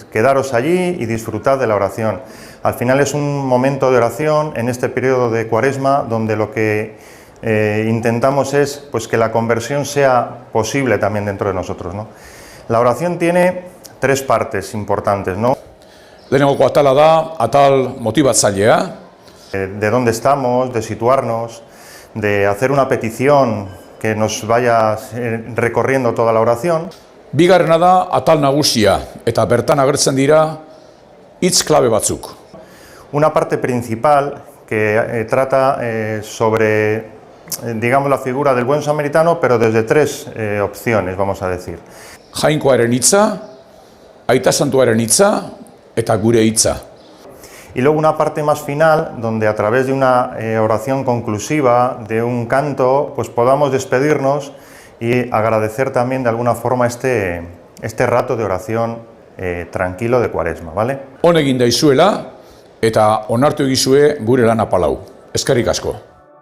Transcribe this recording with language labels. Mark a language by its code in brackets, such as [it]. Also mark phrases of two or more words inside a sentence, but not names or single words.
[es] Quedaros allí y disfrutad de la oración. Al final es un momento de oración en este periodo de Cuaresma donde lo que intentamos es pues, que la conversión sea posible también dentro de nosotros, ¿no? La oración tiene tres partes importantes, ¿no? [eu] Lehenengo atala da, atal motibatzailea. [es] De dónde estamos, de situarnos, de hacer una petición que nos vaya recorriendo toda la oración. [eu] Bigarrena da, atal nagusia, eta bertan agertzen dira hitz klabe batzuk. [es] Una parte principal que trata sobre, digamos, la figura del buen samaritano, pero desde tres opciones, vamos a decir. [eu] Jainkoaren hitza, aita santuaren hitza, eta gure hitza. [es] Y luego una parte más final, donde a través de una oración conclusiva, de un canto, pues podamos despedirnos y agradecer también de alguna forma este rato de oración tranquilo de Cuaresma, ¿vale? [eu] Hon egin daizuela, eta onartu egizue gure lana palau. Eskerrik asko.